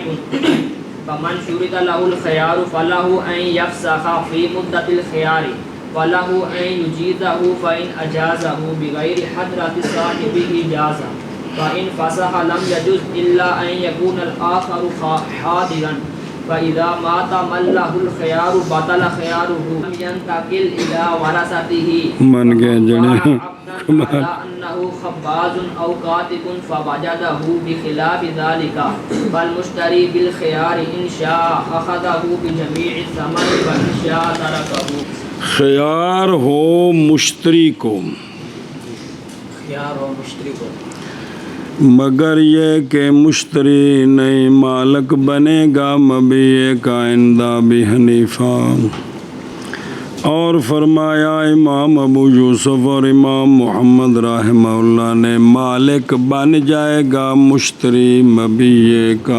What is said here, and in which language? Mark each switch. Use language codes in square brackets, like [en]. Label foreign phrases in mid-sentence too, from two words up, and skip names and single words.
[ar] فمن شرط له الخيار فله أن يفسخ في مدة الخيار وله أن يجيزه فإن أجازه بغير حضرة صاحبه جاز فإن فسخ لم يجوز إلا أن يكون الآخر حاضرا فإذا مات من له الخيار بطل خياره لم ينتقل إلى ورثته من گئے جڑے على أنه خباز أو كاتب فوجده بخلاف ذلك فالمشتري بالخيار إن شاء أخذه بجميع الثمن وإن شاء تركه. [ur] خیار ہو مشتری کو، خيار ومشتري کو، مگر یہ کہ مشتری نئی مالک بنے گا مبیع کا [ar] عند ابی حنیفہ. [ur] اور فرمایا امام ابو یوسف اور امام محمد [ar] رحمہ اللہ [ur] نے مالک بن جائے گا مشتری مبیع کا.